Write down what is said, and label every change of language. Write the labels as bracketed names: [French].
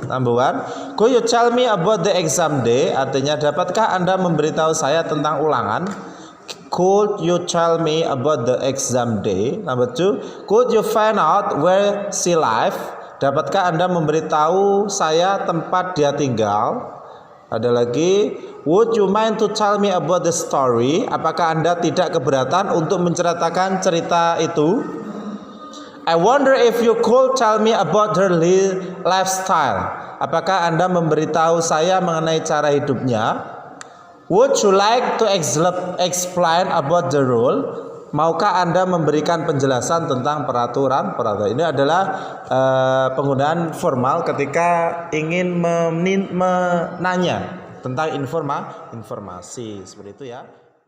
[English] Number 1, could you tell me about the exam day? [Indonesian] Artinya, dapatkah Anda memberitahu saya tentang ulangan? [English] Could you tell me about the exam day? Number 2, could you find out where she live? [Indonesian] Dapatkah Anda memberitahu saya tempat dia tinggal? Ada lagi, [English] would you mind to tell me about the story? [Indonesian] Apakah Anda tidak keberatan untuk menceritakan cerita itu? [English] I wonder if you could tell me about her lifestyle. [Indonesian] Apakah Anda memberitahu saya mengenai cara hidupnya? [English] Would you like to explain about the rule? [Indonesian] Maukah Anda memberikan penjelasan tentang peraturan? Ini adalah penggunaan formal ketika ingin menanya tentang informasi, seperti itu, ya.